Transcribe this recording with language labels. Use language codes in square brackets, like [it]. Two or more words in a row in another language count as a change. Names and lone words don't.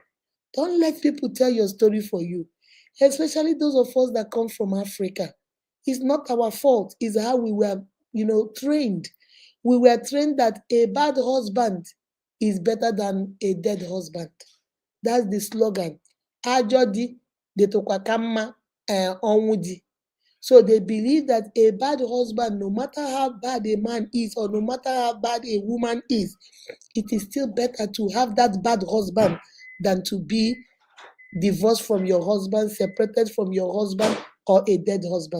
[en] Don't let people tell your story for you, especially those of us that come from Africa. It's not our fault, it's how we were, trained. We were trained that a bad husband is better than a dead husband. That's the slogan. [ig] Ajodi detokwakamma onwudi. [en] So they believe that a bad husband, no matter how bad a man is or no matter how bad a woman is, it is still better to have that bad husband than to be divorced from your husband, separated from your husband, or a dead husband.